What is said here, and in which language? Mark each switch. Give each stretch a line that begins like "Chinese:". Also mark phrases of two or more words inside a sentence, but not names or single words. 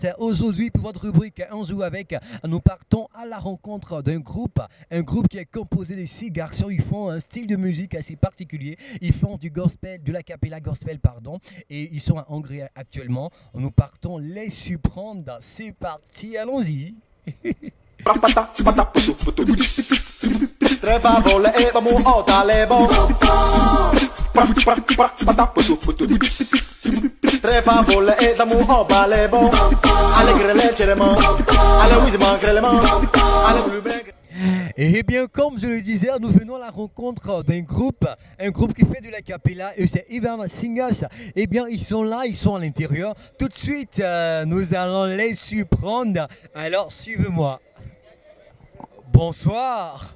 French: Aujourd'hui pour votre rubrique On joue avec, nous partons à la rencontre d'un groupe. Un groupe qui est composé de 6 garçons. Ils font un style de musique assez particulier. Ils font du gospel, de la capella gospel pardon. Et ils sont à Hongrie actuellement. Nous partons les surprendre. C'est parti, allons-y. Tre favole e vamo o talebo. Tre favole e damu o balebo. Allegre leggerement. Alle wisement crellement. Alle plus blanc. Et bien comme je le disais, nous venons à la rencontre d'un groupe, un groupe qui fait de la capella et c'est Evan Singers. Et bien ils sont là, ils sont à l'intérieur. Tout de suite, nous allons les surprendre. Alors suivez-moi. Bonsoir.